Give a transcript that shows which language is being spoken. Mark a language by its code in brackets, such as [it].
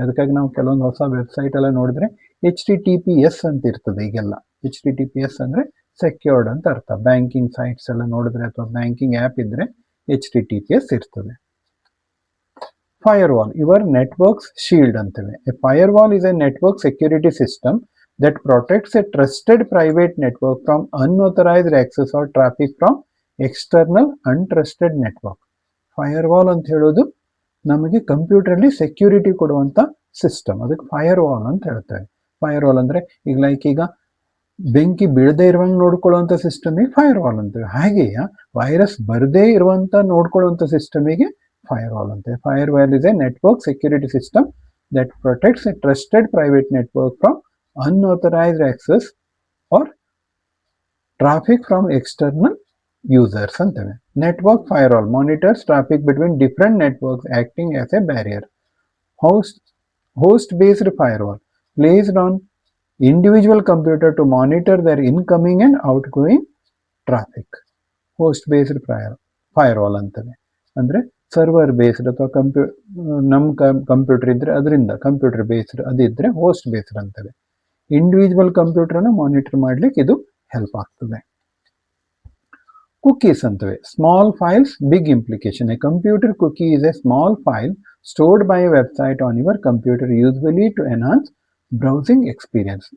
[kn] ಅದಕ್ಕಾಗಿ ನಾವು ಕೆಲವೊಂದು ಹೊಸ ವೆಬ್ಸೈಟ್ ಎಲ್ಲ ನೋಡಿದ್ರೆ HTTPS ಅಂತ ಇರ್ತದೆ ಈಗೆಲ್ಲ. HTTPS ಅಂದರೆ ಸೆಕ್ಯೂರ್ಡ್ ಅಂತ ಅರ್ಥ. ಬ್ಯಾಂಕಿಂಗ್ ಸೈಟ್ಸ್ ಎಲ್ಲ ನೋಡಿದ್ರೆ ಅಥವಾ ಬ್ಯಾಂಕಿಂಗ್ ಆ್ಯಪ್ ಇದ್ದರೆ HTTPS ಇರ್ತದೆ. [en] firewall, your networks shield [kn] ಅಂತೇವೆ. [en] A firewall is a network security system that protects a trusted private network from unauthorized access or traffic from external untrusted network. [kn] Firewall ಅಂತ ಹೇಳೋದು ನಮಗೆ ಕಂಪ್ಯೂಟರ್ಲಿ security ಕೊಡುವಂತ system, ಅದಕ್ಕೆ firewall ಅಂತ ಹೇಳ್ತಾರೆ. Firewall ಅಂದ್ರೆ ಈಗ ಬೆಂಕಿ ಬೀಳದೇ ಇರುವಂಗೆ ನೋಡ್ಕೊಳ್ಳುವಂತ ಸಿಸ್ಟಮಿಗೆ ಫೈರ್ವಾಲ್ ಅಂತೀವಿ. ಹಾಗೆಯೇ ವೈರಸ್ ಬರದೇ ಇರುವಂತ ನೋಡ್ಕೊಳ್ಳುವಂತ ಸಿಸ್ಟಮಿಗೆ ಫೈರ್ವಾಲ್ ಅಂತೀವಿ. [en] firewall is a network security system that protects a trusted private network from unauthorized access or traffic from external users [kn] ಅಂತವೆ. [en] Network firewall monitors traffic between different networks acting as a barrier. Host-based firewall placed on individual computer to monitor their incoming and outgoing traffic. Host-based firewall [kn] ಅಂತವೆ. ಅಂದ್ರೆ server based ಅಥವಾ ನಮ್ಮ computer ಇದ್ರೆ ಅದರಿಂದ computer based ಅದಿದ್ರೆ host based ಅಂತವೆ. Individual ಕಂಪ್ಯೂಟರ್ನ monitor ಮಾಡ್ಲಿಕ್ಕೆ ಇದು help ಆಗ್ತದೆ. Cookies ಅಂತವೆ. [en] Small files big implication. A computer cookie is a small file stored by a website on your computer usually to enhance browsing experience.